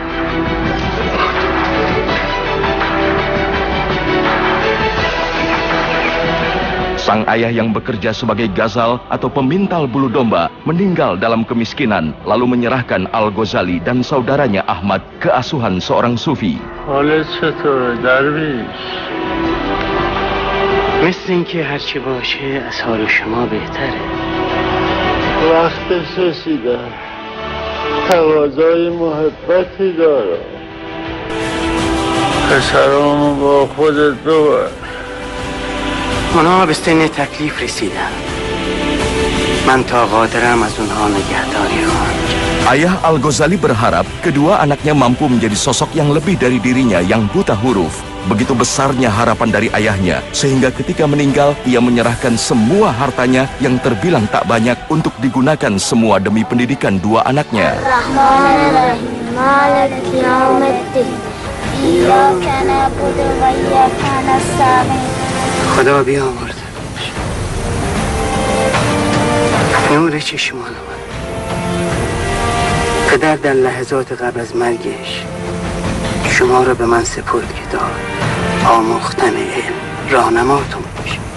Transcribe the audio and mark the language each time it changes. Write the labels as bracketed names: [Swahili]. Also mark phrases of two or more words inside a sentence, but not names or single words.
[Indonesian] Sang ayah yang bekerja sebagai ghazal atau pemintal bulu domba meninggal dalam kemiskinan, lalu menyerahkan Al-Ghazali dan saudaranya Ahmad ke asuhan seorang sufi. [Persian] حالت چطوره درویش؟ مثل اینکه هرچی باشه از حال شما بهتره. وقتش رسیده، تقاضای محبتی داره. پسرامو با خودت ببر. اونا به سن تکلیف رسیدن. من تا قادرم از اونها نگهداری خواهم. [Indonesian] Ayah Al-Ghazali berharap kedua anaknya mampu menjadi sosok yang lebih dari dirinya yang buta huruf. Begitu besarnya harapan dari ayahnya, sehingga ketika meninggal, ia menyerahkan semua hartanya yang terbilang tak banyak untuk digunakan semua demi pendidikan dua anaknya. [Persian] خدا بیامرزه نور چشمان من. پدر در لحظات قبل از مرگش شما را به من سپرد که تا آموختن علم راهنماتون باشه.